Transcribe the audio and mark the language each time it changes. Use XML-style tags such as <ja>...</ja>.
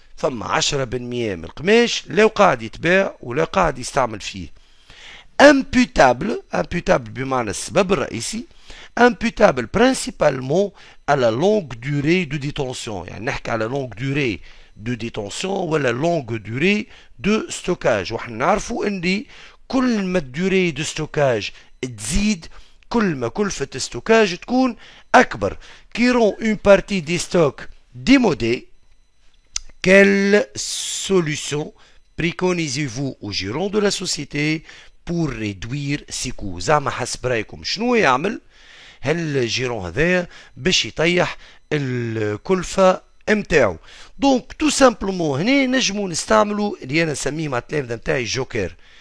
<ar>فما 10% من القماش لا قاعد يتباع ولا قاعد يستعمل فيه. imputable بمعنى السبب الرئيسي</ar> <fr>imputable principalement à la longue durée de détention.</fr> <ar>يعني نحكي على</ar> <fr>longue durée de détention</fr> <ar>ولا</ar> <fr>longue durée de stockage.</fr> <ar>وحنا نعرفوا ان كل ما الدوري دو ستوكاج تزيد كل ما كلفة الستوكاج تكون أكبر.</ar> <fr>qui rend une partie des stocks démodés. Quelle solution préconisez-vous au gérant de la société pour réduire ces coûts؟</fr> <ar>زعما حسب رايكم شنو يعمل هالجيرون هذايا باش يطيح الكلفة متاعو؟ دونك تو سامبلومون هنا نجمو نستعملو اللي انا نسميه مع التلامذة متاعي جوكر.</ar>